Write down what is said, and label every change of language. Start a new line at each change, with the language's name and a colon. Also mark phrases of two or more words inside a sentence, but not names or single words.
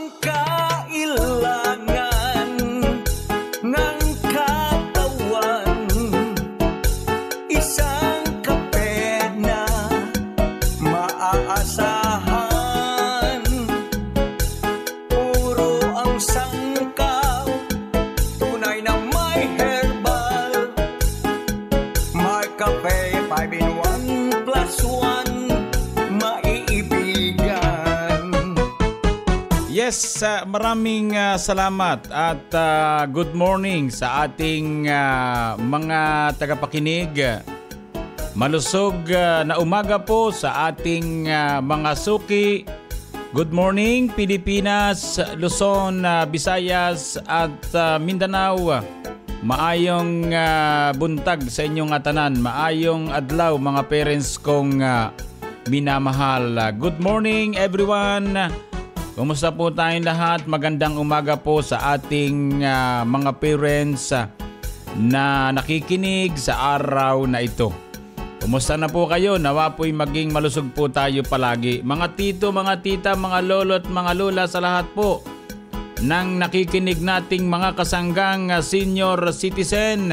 Filipino: Ang kailangan ng katawan, isang kape na maaasahan. Puro ang sangkaw, tunay na may herbal. McCafe 5-in-1 plus 1, maiibigan. Yes, maraming salamat at
English: good morning
Filipino: sa ating mga tagapakinig. Malusog na umaga po sa ating mga suki.
English: Good morning Pilipinas, Luzon, Visayas at Mindanao.
Cebuano: Maayong buntag sa inyong tanan. Maayong adlaw mga parents kong minamahal.
English: Good morning everyone.
Filipino: Kumusta po tayong lahat? Magandang umaga po sa ating mga parents na nakikinig sa araw na ito. Kumusta na po kayo? Nawa po'y maging malusog po tayo palagi. Mga tito, mga tita, mga lolo at mga lola sa lahat po ng nakikinig nating mga kasanggang
English: senior citizen.